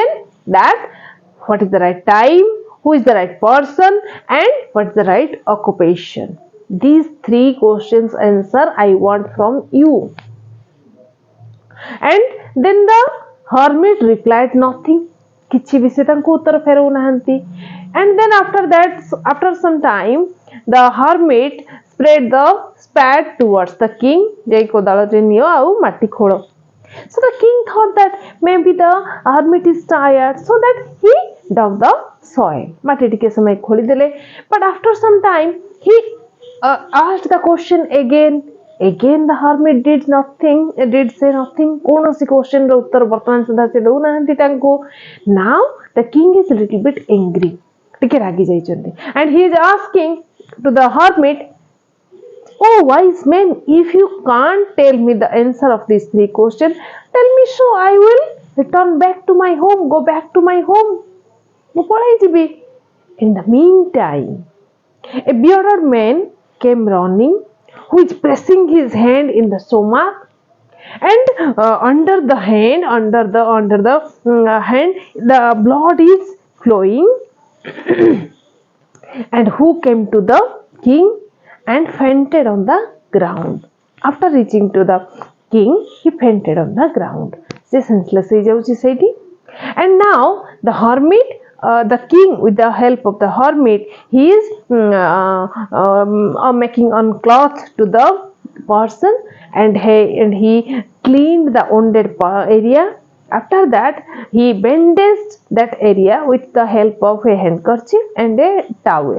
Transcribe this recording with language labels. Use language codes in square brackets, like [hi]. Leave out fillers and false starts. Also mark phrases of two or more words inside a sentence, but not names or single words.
[en] That what is the right time, who is the right person, and what is the right occupation. These three questions answer I want from you. And then the hermit replied nothing. [or] କିଛି ବି ସେ ତାଙ୍କୁ ଉତ୍ତର ଫେରଉନାହାନ୍ତି. [en] And then after some time, the hermit spread the spade towards the king. [or] ଯାଇ କୋଦାଳରେ ନିଅ ଆଉ ମାଟି ଖୋଳ. [en] So the king thought that maybe the hermit is tired, so that he dug the soil. [or] ମାଟି ଟିକେ ସମୟ ଖୋଳିଦେଲେ. [en] But after some time, he asked the question again. Again the hermit did say nothing. [or] କୌଣସି question ର ଉତ୍ତର ବର୍ତ୍ତମାନ ସୁଦ୍ଧା ସେ ଦଉନାହାନ୍ତି ତାଙ୍କୁ. [en] Now the king is a little bit angry. [or] ଟିକେ ରାଗି ଯାଇଛନ୍ତି. [en] And he is asking to the hermit, oh wise man, if you can't tell me the answer of these three questions, tell me so I will return back to my home, go back to my home. [or] ମୁଁ ପଳାଇ ଯିବି. [en] In the meantime, a bearded man came running, who is pressing his hand in the stomach, and under the hand, the blood is flowing. And who came to the king and fainted on the ground. After reaching to the king, he fainted on the ground. [or] Se senseless ହୋ ଯାଉଛି ସେଇଟି. [en] And now the hermit, the king, with the help of the hermit, he is making on cloth to the person, and he cleaned the wounded area. After that, he bandaged that area with the help of a handkerchief and a towel.